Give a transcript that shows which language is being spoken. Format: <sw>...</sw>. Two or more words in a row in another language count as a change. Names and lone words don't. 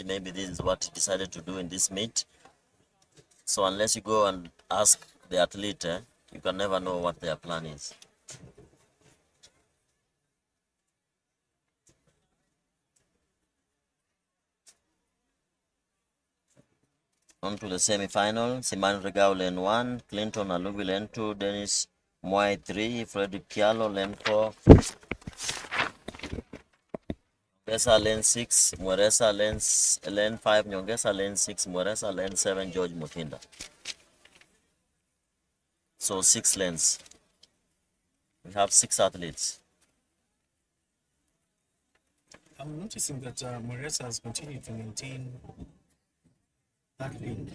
<en>Maybe this is what he decided to do in this meet. So unless you go and ask the athlete, you can never know what their plan is. On to the semi-final. Siman Regao lane 1, Clinton Alubi lane 2, Dennis Mwai 3, Frederick Kialo lane 4, Nyongesa lane 6, Mweresa lane 5, Nyongesa lane 6, Mweresa lane 7, George Mutinda. So 6 lanes. We have 6 athletes. I'm noticing that Moresa has continued to maintain that lead.</en>